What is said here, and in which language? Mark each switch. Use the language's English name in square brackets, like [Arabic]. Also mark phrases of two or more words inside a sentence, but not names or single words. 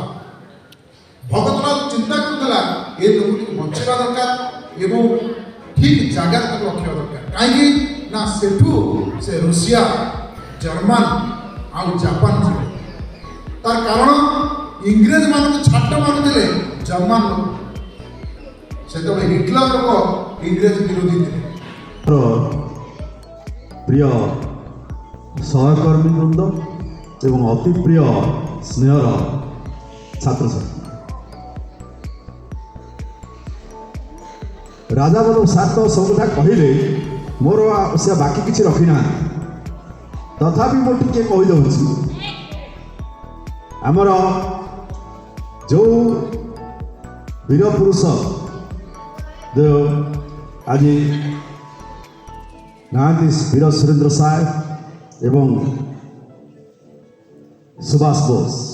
[Odia] ଭଗତଲାଲ ଚିନ୍ତା କରୁଥିଲା ଏ ଲୋକଟିକୁ ବଞ୍ଚେଇବା ଦରକାର ଏବଂ ଠିକ୍ ଜାଗାରେ ତାକୁ ରଖିବା ଦରକାର। କାହିଁକି ନା ସେଠୁ ସେ ରୁଷିଆ, ଜର୍ମାନ ଆଉ ଜାପାନ ଯିବେ। ତାର କାରଣ ଇଂରେଜ ମାନଙ୍କୁ ଛାଟ ମାରୁଥିଲେ ଜର୍ମାନ ଲୋକ। ସେତେବେଳେ ହିଟଲର ଲୋକ ଇଂରେଜ ବିରୋଧୀ ଥିଲେ। ପ୍ରିୟ ସହକର୍ମୀ ବୃନ୍ଦ ଏବଂ ଅତି ପ୍ରିୟ ସ୍ନେହର ଛାତ୍ରଛାତ୍ରୀ, ରାଜା ବଲ୍ଲଭ ସାର୍ ତ ସବୁଟା କହିଲେ, ମୋର ସେ ବାକି କିଛି ରଖିନାହାନ୍ତି। ତଥାପି ମୁଁ ଟିକେ କହିଦେଉଛି, ଆମର ଯେଉଁ ବୀର ପୁରୁଷ ଆଜି ନାହାନ୍ତି, ବୀର ସୁରେନ୍ଦ୍ର ସାଏ ଏବଂ ସୁଭାଷ ବୋଷ।